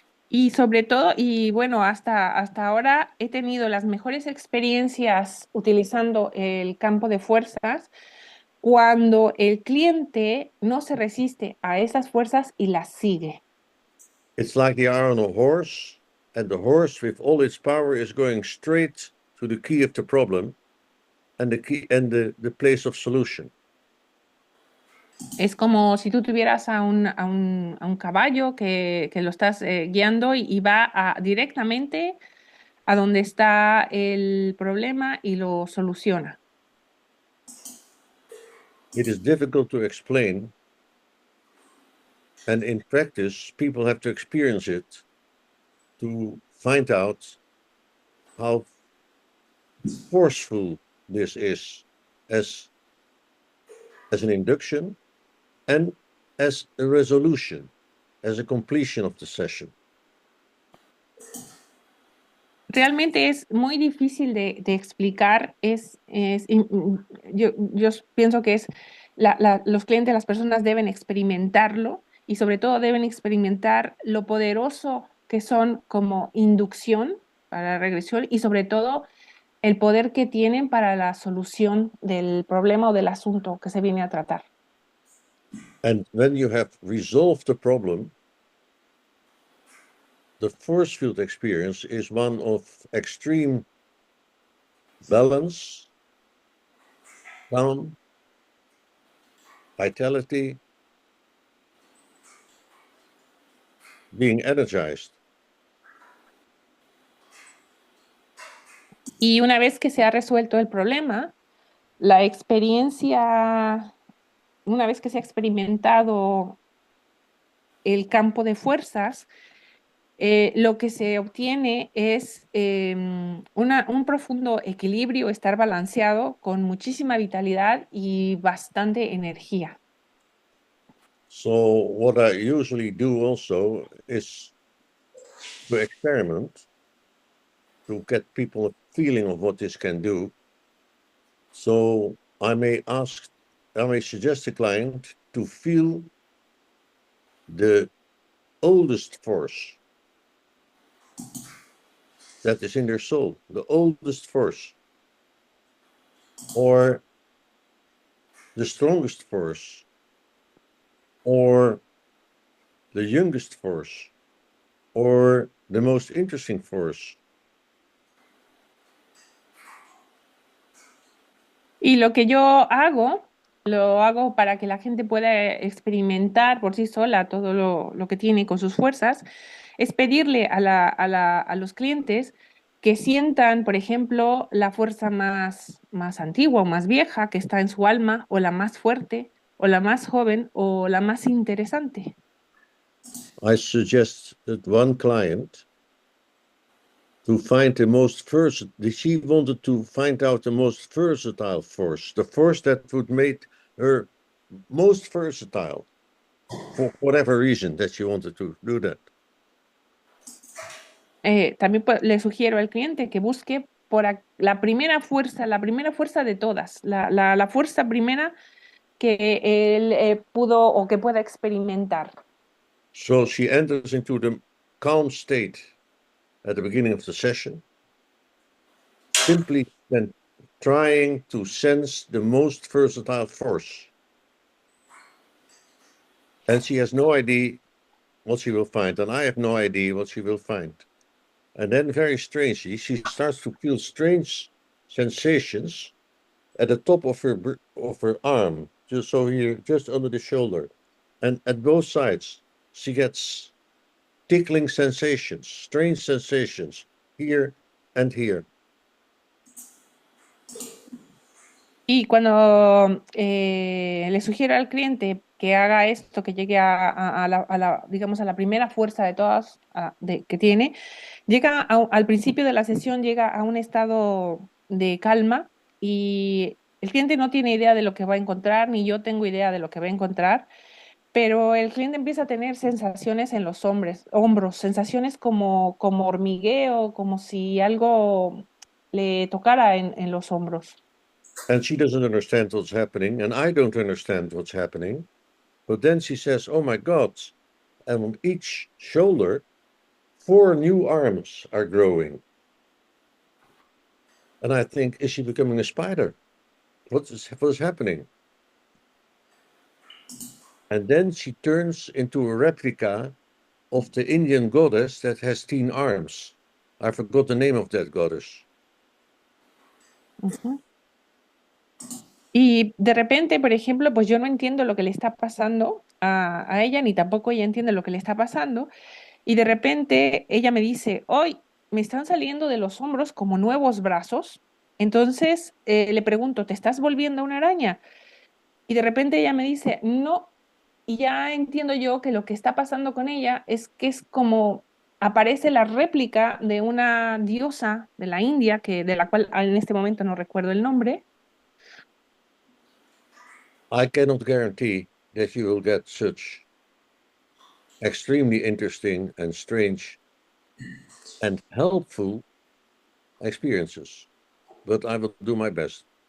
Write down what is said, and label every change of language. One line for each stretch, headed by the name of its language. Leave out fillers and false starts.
Spanish: Y sobre todo, y bueno, hasta ahora he tenido las mejores experiencias utilizando el campo de fuerzas cuando el cliente no se resiste a esas fuerzas y las sigue.
English: It's like they are on a horse, and the horse with all its power is going straight to the key of the problem and the key and the place of solution.
Spanish: Es como si tú tuvieras a un caballo que lo estás guiando y va directamente a donde está el problema y lo soluciona.
English: It is difficult to explain, and in practice, people have to experience it to find out how forceful this is as an induction and as a resolution, as a completion of the session.
Spanish: Realmente es muy difícil de explicar, yo pienso que los clientes, las personas deben experimentarlo y sobre todo deben experimentar lo poderoso que son como inducción para la regresión y sobre todo el poder que tienen para la solución del problema o del asunto que se viene a tratar.
English: And when you have resolved the problem, the force field experience is one of extreme balance, calm, vitality, being energized.
Spanish: Y una vez que se ha resuelto el problema, la experiencia una vez que se ha experimentado el campo de fuerzas, lo que se obtiene es un profundo equilibrio, estar balanceado con muchísima vitalidad y bastante energía.
English: So what I usually do also is to experiment to get people a feeling of what this can do. So I may suggest the client to feel the oldest force that is in their soul, the oldest force, or the strongest force, or the youngest force, or the most interesting force.
Spanish: Y lo que yo lo hago para que la gente pueda experimentar por sí sola todo lo que tiene con sus fuerzas, es pedirle a los clientes que sientan, por ejemplo, la fuerza más antigua o más vieja que está en su alma, o la más fuerte, o la más joven, o la más interesante.
English: I suggest that one client to find the most versatile, she wanted to find out the most versatile force, the force that would make her most versatile for whatever reason that she wanted to do that.
Spanish: También le sugiero al cliente que busque la primera fuerza de todas, la fuerza primera que él pudo o que pueda experimentar.
English: So she enters into the calm state at the beginning of the session, simply then trying to sense the most versatile force. And she has no idea what she will find, and I have no idea what she will find. And then, very strangely, she starts to feel strange sensations at the top of her arm, just so here, just under the shoulder, and at both sides, she gets tickling sensations, strange sensations here and here.
Spanish: Y cuando le sugiero al cliente que haga esto, que llegue digamos, a la primera fuerza de todas que tiene, al principio de la sesión llega a un estado de calma, y el cliente no tiene idea de lo que va a encontrar, ni yo tengo idea de lo que va a encontrar, pero el cliente empieza a tener sensaciones en los hombros, sensaciones como hormigueo, como si algo le tocara en los hombros.
English: And she doesn't understand what's happening, and I don't understand what's happening. But then she says, "Oh my God." And on each shoulder, 4 new arms are growing. And I think, is she becoming a spider? What is happening? And then she turns into a replica of the Indian goddess that has 10 arms. I forgot the name of that goddess. Ujú.
Spanish: Y de repente, por ejemplo, pues yo no entiendo lo que le está pasando a ella, ni tampoco ella entiende lo que le está pasando. Y de repente ella me dice, hoy me están saliendo de los hombros como nuevos brazos. Entonces le pregunto, ¿te estás volviendo una araña? Y de repente ella me dice, no. Y ya entiendo yo que lo que está pasando con ella es que es como aparece la réplica de una diosa de la India, de la cual en este momento no recuerdo el nombre.
English: I cannot guarantee that you will get such extremely interesting and strange and helpful experiences, but I will do my best.